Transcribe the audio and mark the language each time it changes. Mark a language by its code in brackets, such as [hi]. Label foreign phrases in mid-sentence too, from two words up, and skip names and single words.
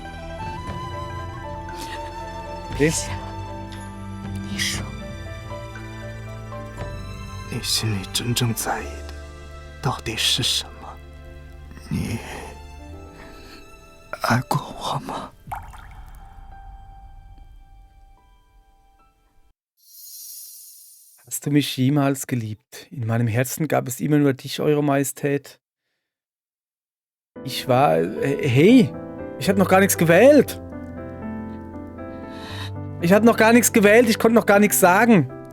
[zh] 陛下，你说，你心里真正在意的到底是什么？你爱过我吗 [de] ？Hast du mich jemals geliebt? In meinem Herzen gab es immer nur dich, Eure Majestät. Ich war... Hey, ich hatte noch gar nichts gewählt. Ich hatte noch gar nichts gewählt, ich konnte noch gar nichts sagen.